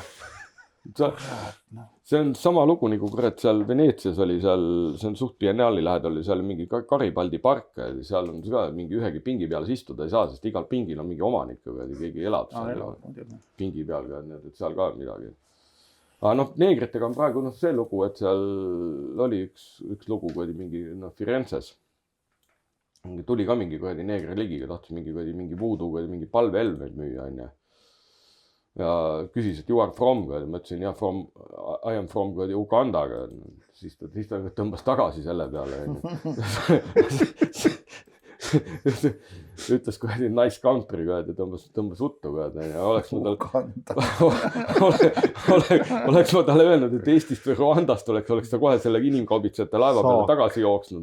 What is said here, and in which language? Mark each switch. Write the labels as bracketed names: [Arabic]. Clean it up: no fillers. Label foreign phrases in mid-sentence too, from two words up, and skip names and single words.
[Estonian] See on sama lugu nagu kurat seal Veneetsias oli seal, see on suht biennaali lähedal, oli seal mingi Garibaldi park ja seal on ka mingi ühegi pingi peal istuda ei saa, sest igal pingil on mingi omanik ja keegi elab seal pingi peal ka, et seal ka midagi. Aga noh, neegritega on praegu see lugu, et seal oli üks lugu mingi Firenzes. Tuli ka mingi neegri ligiga, tahtis mingi voodoo, mingi palveelmeid müüa. Ja küsis, et [English] you are from, [Estonian] ma ütlesin, ja [English] I am from Uganda. [Estonian] Siis ta tõmbas tagasi selle peale. Ütles [English] nice country, [Estonian] ta tõmbas uttu. Oleks ma talle öelnud, et Eestist või Rwandast oleks ta kohe selle inimkaubitsejate laeva peale tagasi jooksnud.